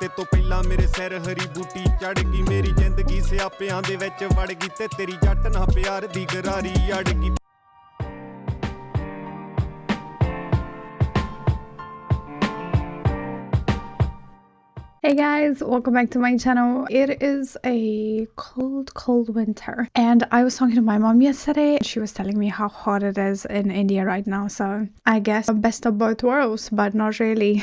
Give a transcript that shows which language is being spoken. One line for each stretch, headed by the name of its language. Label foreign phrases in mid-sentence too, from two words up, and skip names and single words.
Punjabi: ਤੇ ਤੋ ਪਹਿਲਾ ਮੇਰੇ ਸਿਰ ਹਰੀ ਬੂਟੀ ਚੜ੍ਹ ਗਈ ਮੇਰੀ ਜ਼ਿੰਦਗੀ ਸਿਆਪਿਆਂ ਦੇ ਵਿੱਚ ਵੜ ਗਈ ਤੇ ਤੇਰੀ ਜੱਟ ਨਾ ਪਿਆਰ ਦੀ ਗਰਾਰੀ ਅੜ ਗਈ
English: Hey guys, welcome back to my channel. It is a cold winter and I was talking to my mom yesterday. She was telling me how hot it is in India right now, so I guess best of both worlds, but not really.